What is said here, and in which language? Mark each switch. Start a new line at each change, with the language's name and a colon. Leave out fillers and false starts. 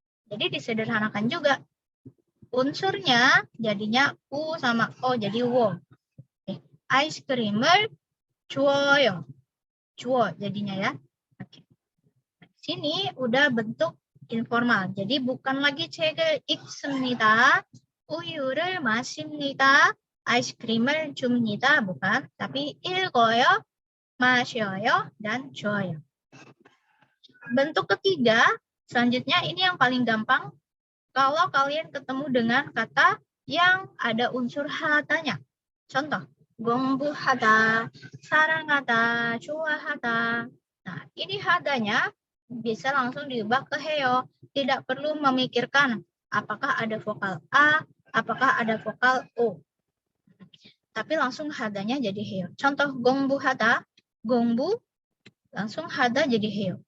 Indonesian: Jadi disederhanakan juga. Unsurnya jadinya U sama O, jadi wo.
Korean: 아이스크림을 주어요.
Indonesian: 주어 jadinya ya. Oke. Sini udah bentuk informal. Jadi bukan lagi
Korean: 책을 읽습니다. 우유를 마십니다. 아이스크림을 줍니다.
Indonesian: Bukan. Tapi 읽어요, 마셔요, dan 줘요. Bentuk ketiga, selanjutnya ini yang paling gampang. Kalau kalian ketemu dengan kata yang ada unsur hatanya. Contoh.
Korean: 공부하다, 사랑하다, 좋아하다.
Indonesian: Nah, ini hadanya bisa langsung diubah ke heyo. Tidak perlu memikirkan apakah ada vokal A, apakah ada vokal O. Tapi langsung hadanya jadi heyo. Contoh 공부하다, 공부, langsung hada jadi heyo.